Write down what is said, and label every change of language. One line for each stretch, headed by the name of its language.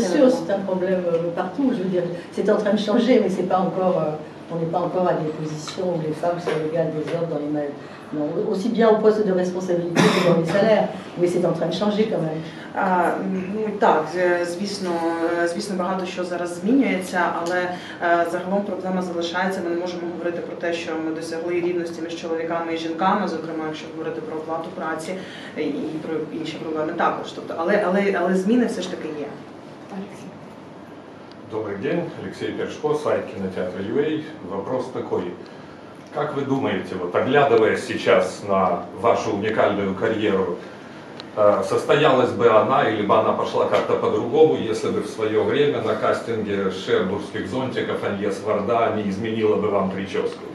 French: Bien sûr, c'est un problème partout. Je veux dire, c'est en train de changer, mais c'est pas encore. On n'est pas encore à des positions où les femmes sont égales des hommes dans les non, aussi bien au poste de responsabilité que dans les salaires, mais c'est en train de changer quand même.
Ukrainian: Так, звісно, багато що зараз змінюється, але загалом проблема залишається. Ми не можемо говорити про те, що ми досягли рівності між чоловіками і жінками, зокрема, якщо говорити про оплату праці і про інші проблеми також. Тобто, але зміни все ж таки є.
Russian: Добрый день, Алексей Першко, сайт кинотеатра UA. Вопрос такой. Как вы думаете, вот оглядываясь сейчас на вашу уникальную карьеру, состоялась бы она или бы она пошла как-то по-другому, если бы в свое время на кастинге шербургских зонтиков Аньес Варда не изменила бы вам прическу?